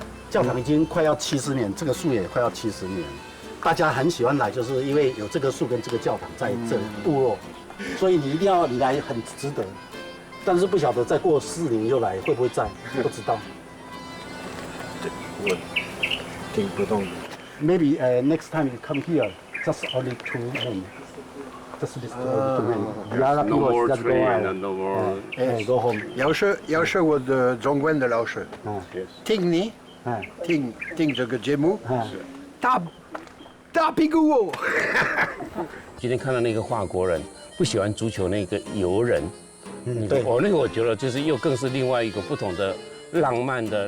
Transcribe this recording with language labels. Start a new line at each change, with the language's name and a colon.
Chinese: 教堂已经快要70年，这个树也快要70年。大家很喜欢来，就是因为有这个树跟这个教堂在这部落，所以你来很值得。但是不晓得再过4年又来会不会在，不知道。我听不懂。
English: Maybe next time you come here, just only 2 men. Just this 2 men. The other people just go out. Go home.
Chinese: 要是我的中文的老师，听你，听这个节目，大屁股哦！今天看到那个法国人不喜欢足球那个游人，对，那个我觉得就是又更是另外一个不同的浪漫的。